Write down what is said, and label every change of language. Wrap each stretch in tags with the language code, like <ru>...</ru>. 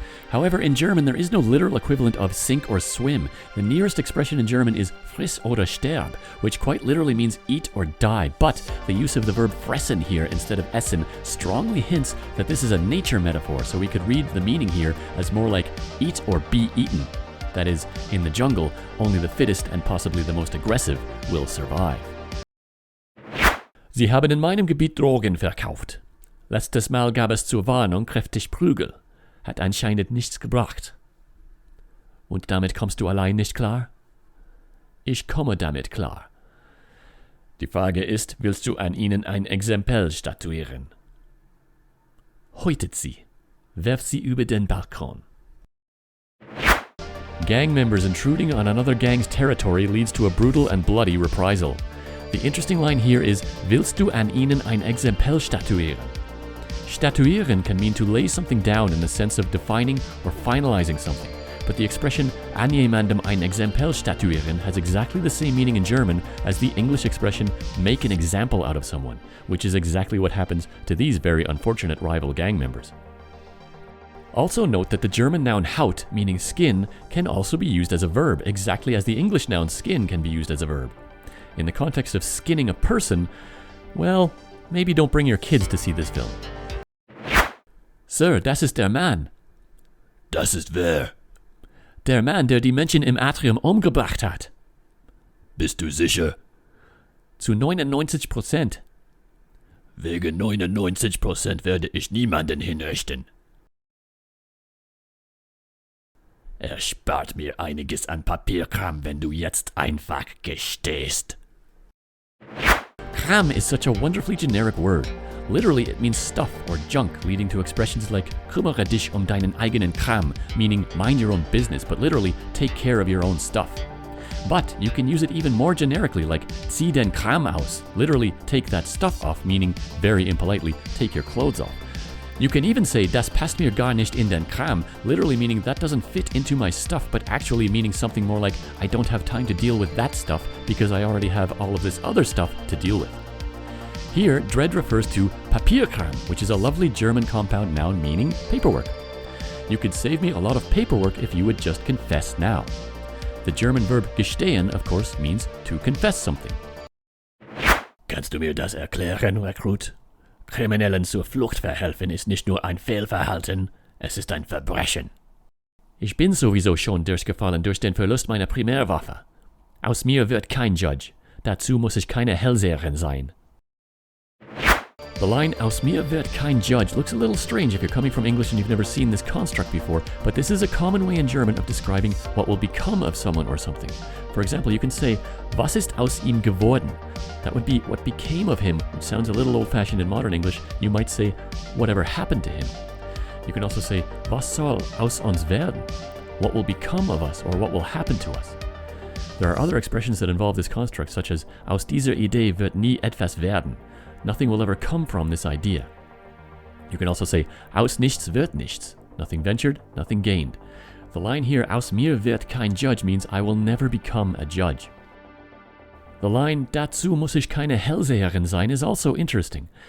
<en>However, in German, there is no literal equivalent of sink or swim. The nearest expression in German is</en> <de>friss oder sterb,</de> <en>which quite literally means eat or die, but the use of the verb fressen here instead of essen strongly hints that this is a nature metaphor, so we could read the meaning here as more like eat or be eaten. That is, in the jungle, only the fittest and possibly the most aggressive will survive.</en> <de>Sie haben in meinem Gebiet Drogen verkauft. Letztes Mal gab es zur Warnung kräftig Prügel. Hat anscheinend nichts gebracht. Und damit kommst du allein nicht klar? Ich komme damit klar. Die Frage ist, willst du an ihnen ein Exempel statuieren? Häutet sie. Werf sie über den Balkon.</de> <en>Gang members intruding on another gang's territory leads to a brutal and bloody reprisal. The interesting line here is,</en> <de>willst du an ihnen ein Exempel statuieren?</de> <en>Statuieren can mean to lay something down in the sense of defining or finalizing something, but the expression</en> <de>an jemandem ein Exempel statuieren</de> <en>has exactly the same meaning in German as the English expression make an example out of someone, which is exactly what happens to these very unfortunate rival gang members. Also note that the German noun Haut, meaning skin, can also be used as a verb, exactly as the English noun skin can be used as a verb. In the context of skinning a person, well, maybe don't bring your kids to see this film.</en> <de>Sir, das ist der Mann. Das ist wer? Der Mann, der die Menschen im Atrium umgebracht hat. Bist du sicher? Zu 99%. Wegen 99% werde ich niemanden hinrichten. Erspart mir einiges an Papierkram, wenn du jetzt einfach gestehst.</de> <en>Kram is such a wonderfully generic word. Literally, it means stuff or junk, leading to expressions like</en> <de>kümmere dich deinen eigenen Kram,</de> <en>meaning mind your own business, but literally take care of your own stuff. But you can use it even more generically, like</en> <de>zieh den Kram aus,</de> <en>literally take that stuff off, meaning very impolitely take your clothes off. You can even say</en> <de>das passt mir gar nicht in den Kram,</de> <en>literally meaning that doesn't fit into my stuff, but actually meaning something more like I don't have time to deal with that stuff because I already have all of this other stuff to deal with. Here, Dredd refers to Papierkram, which is a lovely German compound noun meaning paperwork. You could save me a lot of paperwork if you would just confess now. The German verb gestehen, of course, means to confess something. Kannst du mir das erklären, Rekrut? Kriminellen zur Flucht verhelfen ist nicht nur ein Fehlverhalten, es ist ein Verbrechen. Ich bin sowieso schon durchgefallen durch den Verlust meiner Primärwaffe. Aus mir wird kein Judge. Dazu muss ich keine Hellseherin sein. The line,</en> <de>aus mir wird kein Judge,</de> <en>looks a little strange if you're coming from English and you've never seen this construct before, but this is a common way in German of describing what will become of someone or something. For example, you can say,</en> <de>was ist aus ihm geworden?</de> <en>That would be what became of him, which sounds a little old-fashioned in modern English. You might say, whatever happened to him. You can also say,</en> <de>was soll aus uns werden?</de> <en>What will become of us, or what will happen to us? There are other expressions that involve this construct, such as,</en> <de>aus dieser Idee wird nie etwas werden.</de> <en>Nothing will ever come from this idea. You can also say,</en> <de>aus nichts wird nichts.</de> <en>Nothing ventured, nothing gained. The line here,</en> <de>aus mir wird kein Judge,</de> <en>means I will never become a judge. The line,</en> <de>dazu muss ich keine Hellseherin sein,</de> <en>is also interesting.</en>